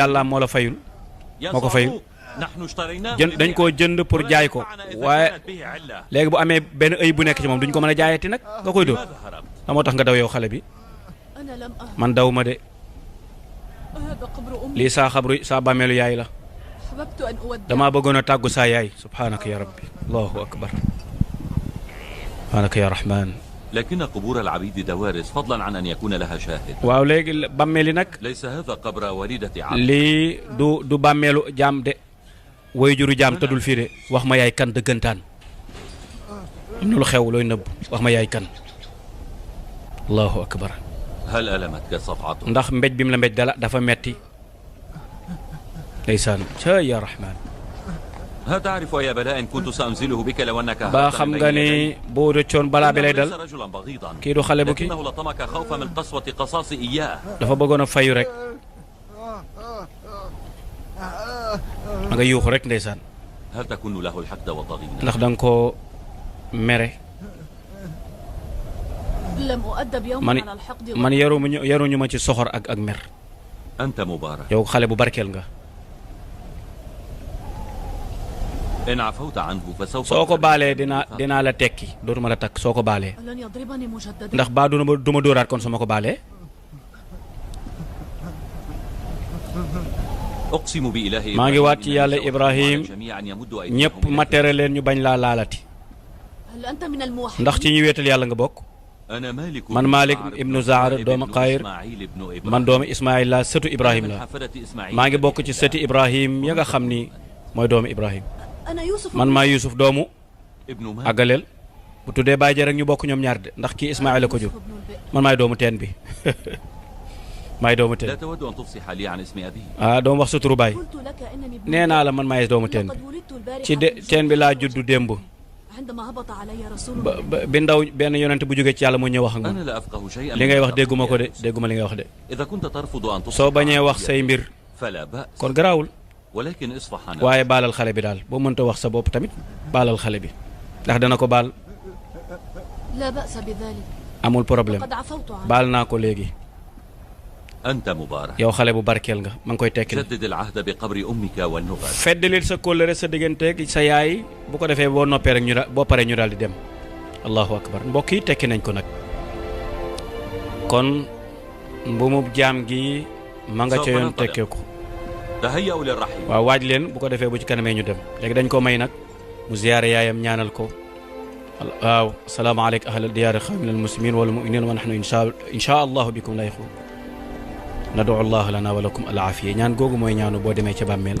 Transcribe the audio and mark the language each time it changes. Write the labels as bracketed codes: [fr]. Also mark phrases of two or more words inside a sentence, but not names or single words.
[wo] yàlla moo la fayul moo ko fayul dañ koo jënd pour jaay ko waaye léegi bu amee benn ëy bu nekk ci moom duñ ko mën a jaayati nag nga koy dóor la moo tax nga daw yow xale bi man daw ma de lii saa bàmmeelu yaay la damaa bëggoon a tàggu saa yaay [ar] سبحانك يا ربي الله أكبر سبحانك يا رحمن لكن قبور العبيد دوارس فضلا عن أن يكون لها شاهد [wo] waaw léegi bàmmeeli nag [ar] ليس هذا قبر والدة عبد [wo] lii du bàmmeelu jaam de way juru jaam tëddul fii de wax ma yaay kan dëggantaan am na lu xew looy nëbb wax ma yaay kan [ar] الله أكبر هل ألمتك صفعته [wo] ndax mbéj bi mu la mbéj dafa metti ndeysaan ca [ar] يا رحمن هل تعرف يا بلاء إن كنت سأنزله بك لو أنك [wo] ba xam nga ni boo rëccoon balaa bi lay dal [ar] رجلا بغيضا [wo] kii du xale bu kii [ar] لكنه لطمك خوفا من قسوة قصاص إياه [wo] dafa bëggoon a fayu rek ma nga yuuxu rek ndeysaan [ar] هل تكن له الحقد والضغينة [wo] ndax da nga koo mere man yaruñu ma ci soxor ak mer [ar] أنت مبارك [wo] yow xale bu barkeel nga [ar] إن عفوت عنه فسوف [wo] soo ko baalee dinaa la tekki dootuma la takk soo ko baalee ndax baa duma dóoraat kon su ma ko baalee [ar] أقسم بإله [wo] maa ngi waat ci yàlla Ibrahim [ar] جميعا يمد [wo] ñëpp ma tere leen ñu bañ laa laalati ndax ci ñu wéetal yàlla nga bokk [ar] أنا مالك [wo] man Malik ibnu Zaar doomu Qayr man doomu Ismaïl la sëtu Ibrahim la maa ngi bokk ci sëti Ibrahim ya nga xam ni mooy doomu Ibrahim man maa Youssouf doomu àggaleel bu tuddee bàyyi rek ñu bokk ñoom ñaar de ndax kii Ismaïl la ko jur man maay doomu teen bi maay doomu [ar] لا [wo] teen [ar] تود أن تفصح لي عن اسم أبي [wo] ah doom wax sa turu baay [ar] قلت لك إنني ابن [wo] nee naa la man maay doomu teen [ar] لقد ولدت البارحة [wo] ci [ar] في [wo] teen bi laa [ar] الجنة [wo] juddu démb [ar] عندما هبط علي رسول [wo] ba [ar] الله [wo] bi ndaw benn yonent bu jógee ci yàlla moo ñëw wax ak man [ar] أنا لا أفقه شيئا [wo] li ngay wax [ar] مما [wo] dégguma ko [ar] تقول [wo] de [ar] يا يوسف. [wo] dégguma li ngay wax de [ar] إذا كنت ترفض أن تصبح [wo] soo bañee wax [ar] عربيا [wo] say mbir [ar] فلا بأس [wo] kon garaawul [ar] ولكن اصفح عنه [wo] waaye baalal xale bi daal boo mënta wax sa bopp tamit baalal xale bi ndax dana ko baal [ar] لا بأس بذلك [wo] amul problème [ar] وقد عفوت عنه [wo] baal naa ko léegi [ar] أنت مبارك [wo] yow xale bu barkeel nga ma ngi koy tekki [ar] جدد العهد بقبر أمك والنغال [wo] feddalil sa kóllëre sa digganteeg sa yaay bu ko defee boo noppee rek boo paree ñu daal di dem [ar] الله أكبر [wo] mbokk yi tekki nañ ko nag kon mbumub jaam gi ma nga ca yoon tekkee ko [ar] تهيأوا للرحيل [wo] waaw waaj leen bu ko defee bu ci kanamee ñu dem léegi dañ ko may nag mu ziyaare yaayam ñaanal ko waaw [ar] السلام عليكم أهل الديار قوم المسلمين وال المؤمنين و نحن إن شاء الله بكم لاحقون ندعو الله لنا و لكم العافية [wo] ñaan googu mooy ñaanu boo demee ca bàmmeel